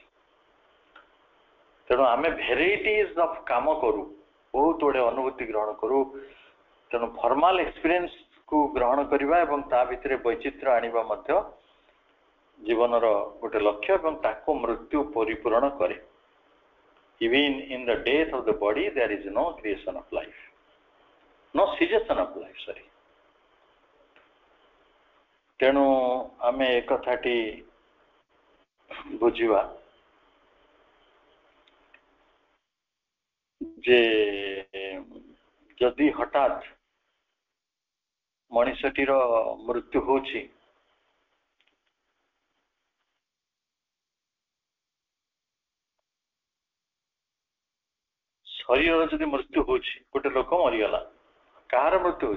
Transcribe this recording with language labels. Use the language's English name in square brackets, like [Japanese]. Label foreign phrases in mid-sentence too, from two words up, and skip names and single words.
[Odia] ତେଣୁ ଆମେ [English] varieties of [Odia] କାମ କରୁ, ବହୁତ ଗୁଡେ ଅନୁଭୂତି ଗ୍ରହଣ କରୁ। ତେଣୁ [English] formal experience [Odia] କୁ ଗ୍ରହଣ କରିବା ଏବଂ ତା ଭିତରେ ବୈଚିତ୍ର୍ୟ ଆଣିବା ମଧ୍ୟ ଜୀବନର ଗୋଟେ ଲକ୍ଷ୍ୟ, ଏବଂ ତାକୁ ମୃତ୍ୟୁ ପରିପୂରଣ କରେ। [English] Even in the death of the body, there is no creation of life, no cessation of life, sorry. [Odia] ତେଣୁ ଆମେ ଏକଥାଟି ବୁଝିବା ଯେ ଯଦି ହଠାତ୍ ମଣିଷଟିର ମୃତ୍ୟୁ ହଉଛି, ଶରୀରର ଯଦି ମୃତ୍ୟୁ ହଉଛି, ଗୋଟେ ଲୋକ ମରିଗଲା, କାହାର ମୃତ୍ୟୁ ହଉଛି?